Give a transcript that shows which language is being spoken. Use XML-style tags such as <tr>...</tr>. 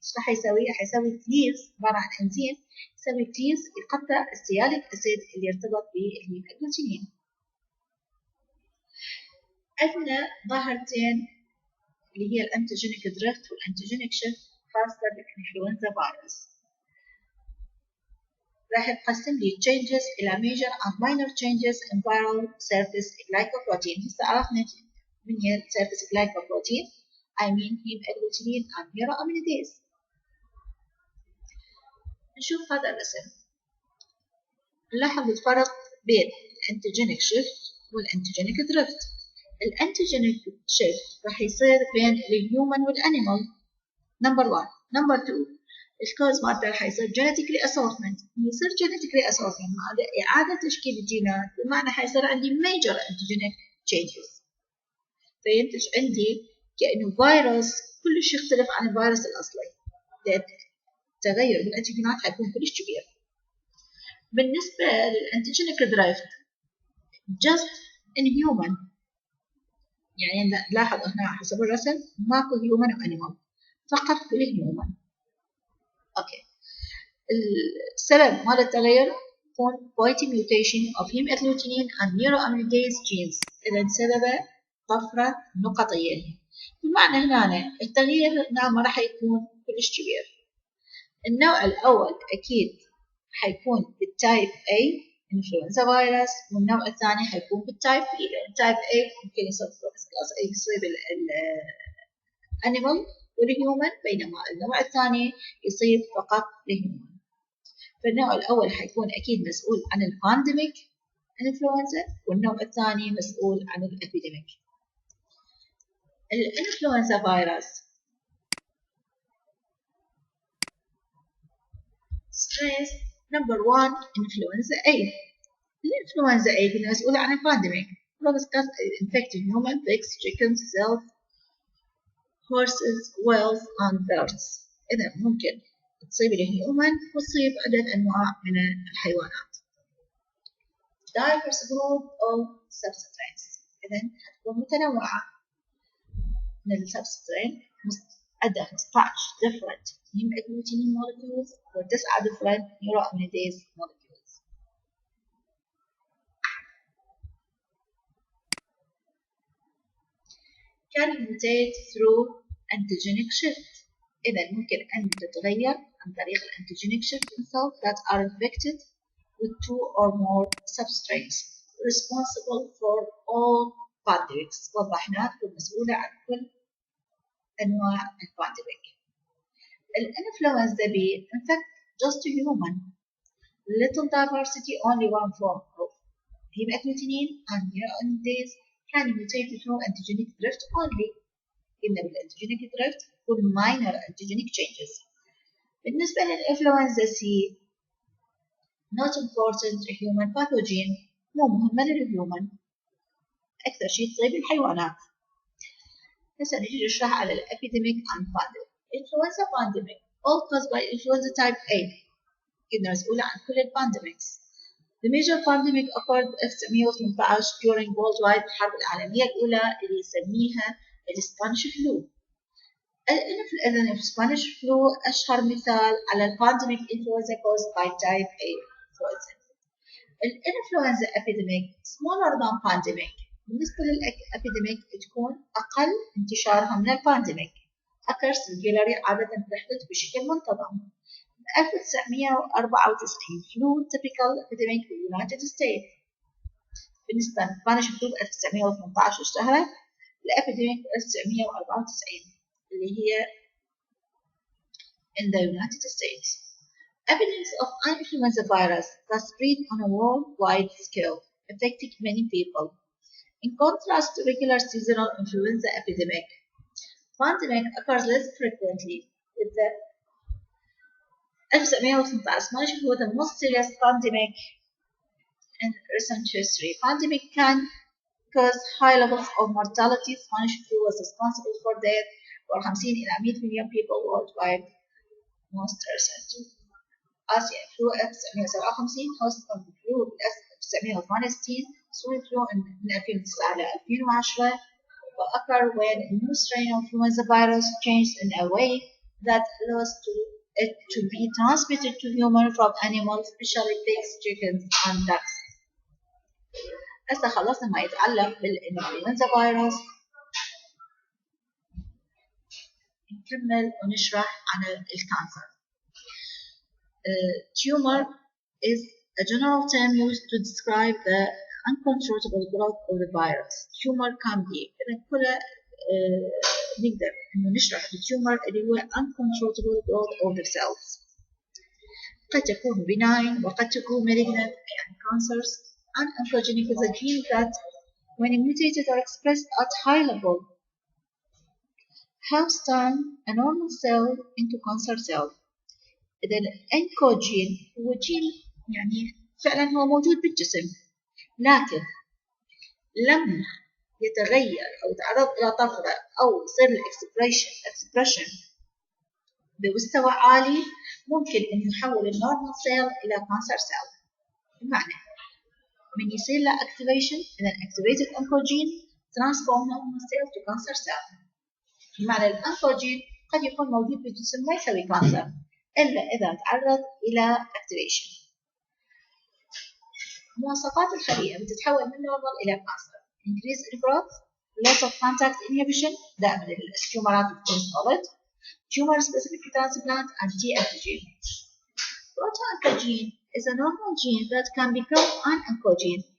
<ar>راح يسوي كليز، عبارة عن إنزيم يسوي كليز يقطع السياليك أسيد اللي يرتبط بالأجلوتينين. عندنا ظاهرتين اللي هي الأنتيجينيك دريفت والأنتيجينيك شيفت خاصة بالإنفلونزا فيروس. راح يقسم لي</ar> <en>changes إلى major and minor changes in viral surface glycoprotein.</en> <ar>هسه عرفنا من هي</ar> <en>surface glycoprotein، I mean heme agglutinin and neuroamidase.</en> <ar>نشوف هذا الرسم، نلاحظ الفرق بين الانتيجينيك شيفت والانتيجينيك دريفت. الانتيجينيك شيفت راح يصير بين الهيومن والانيمال، نمبر 1. نمبر 2 الكوز مالته راح يصير</ar> <en>genetically assortment.</en> <ar>يصير</ar> <en>genetically assortment</en> <ar>هذا إعادة تشكيل الجينات، بمعنى حيصير عندي</ar> <en>major antigenic changes،</en> <ar>فينتج عندي كأنه فيروس كلش يختلف عن الفيروس الأصلي، لأن التغير بالأنتيجينات حيكون كلش كبير. بالنسبة للأنتيجينيك دريفت</ar> <en>just in human،</en> <ar>يعني نلاحظ هنا حسب الرسم ماكو human وأنيمال، فقط بالهيومن. أوكي، السبب مال التغير يكون</ar> <en>point mutation of heme agglutinin and neuroamidase genes.</en> <ar>إذا سببه طفرة نقطية، بمعنى هنا التغيير هنا ما راح يكون كلش كبير. النوع الأول أكيد حيكون بالتايب A انفلونزا فيروس، والنوع الثاني حيكون بالتايب B، لأن التايب A ممكن يصيب الانيمال والهيومن، بينما النوع الثاني يصيب فقط الهيومن. فالنوع الأول حيكون أكيد مسؤول عن البانديميك انفلونزا، والنوع الثاني مسؤول عن الابيديميك. الانفلونزا فيروس ستريس نمبر 1 انفلونزا A. الانفلونزا A هي مسؤولة عن البانديميك.</ar> <en>infecting human, pigs, chickens, cells, horses, whales and birds.</en> <ar>إذا ممكن تصيب الهيومن وتصيب عدة أنواع من الحيوانات.</ar> <en>diverse group of substrains.</en> <ar>إذا هتكون متنوعة من السبسترين، عندها</ar> <en>15 different heme molecules و9 different neuraminidase molecules. can mutate through antigenic shift.</en> <ar>إذا ممكن أن تتغير عن طريق الانتيجينيك</ar> <en>shift in cells that are infected with 2 or more substrates responsible for all pandemics.</en> <ar>وضحنا تكون مسؤولة عن كل أنواع البانديميك.</ar> <en>الانفلونزا B infect just human. Little diversity, only one form of heme agglutinin and neuraminidase can mutate through antigenic drift only.</en> <ar>إن بالانتيجينيك</ar> <en>drift يكون minor antigenic changes.</en> <ar>بالنسبة للإنفلونزا C</ar> <en>not important human pathogen،</en> <ar>مو مهمة للهيومن، أكثر شيء تصيب الحيوانات. هسه نجي نشرح على الابيديميك</ar> <en>and pandemic. influenza pandemic all caused by influenza type A.</en> <ar>كنا مسؤولة عن كل البانديميكس.</ar> <en>The major pandemic occurred</en> <ar>في 1918</ar> <en>during worldwide</en> <ar>الحرب العالمية الأولى اللي يسميها الاسبانيش فلو. الاسبانيش فلو أشهر مثال على البانديميك</ar> <en>influenza caused by type A influenza. الانفلونزا epidemic smaller than pandemic.</en> <ar>بالنسبة للابيديميك تكون أقل انتشارها من البانديميك.</ar> <en>occurs regularly</en> <ar>عادة تحدث بشكل منتظم.</ar> <en>1994 flu typical epidemic</en> <ar>في اليونايتد ستيتس. بالنسبة للسبانيش فلو 1918 اشتهرت. الابيديميك 1994 اللي هي</ar> <en>in the United States. Evidence of influenza virus that spread on a worldwide scale, affecting many people. In contrast to regular seasonal influenza epidemic, pandemic occurs less frequently. With the 1918 was the most serious pandemic in recent history. Pandemic can cause high levels of mortality. Spanish flu was responsible for death for 50 إلى 100 million people worldwide. Most recent. آسيا flu 1957 هوستن flu 1968 swine flu</en> <ar>من 2009 إلى 2010</ar> <en>وأكر when a new strain of influenza virus changed in a way that allows it to be transmitted to humans from animals, especially pigs, chickens, and ducks.</en> <ar>هسه خلصنا ما يتعلق بالإنفلونزا فيروس. نكمل ونشرح عن الكانسر.</ar> <en>Tumor is a general term used to describe the uncontrollable growth of the virus. Tumor can be</en> <ar>إذا كله نقدر إنه نشرح التيومر اللي هو</ar> <en>uncontrollable growth of the cells.</en> <ar>قد تكون benign وقد تكون malignant يعني cancers.</ar> <en>And oncogenic is a gene that when mutated or expressed at high level helps turn a normal cell into cancer cell.</en> <ar>إذا الأنكوجين هو جين يعني فعلا هو موجود بالجسم لكن لما يتغير أو يتعرض إلى طفرة أو يصير الإكسبريشن بمستوى عالي ممكن أن يحول النورمال سيل إلى كانسر سيل. بمعنى من يصير له</ar> <en>activation إذا activated oncogene transform normal cell to cancer cell.</en> <ar>بمعنى الأنكوجين قد يكون موجود بالجسم ما يسوي كانسر إلا إذا تعرض إلى activation. مواصفات الخلية بتتحول من normal إلى cancer.</ar> <en>increase in growth, loss of contact inhibition</en> <ar>دائما التيومرات بتكون</ar> <en>solid, tumor specific transplant and T antigen. Proto-oncogene is a normal gene that can become an oncogene.</en>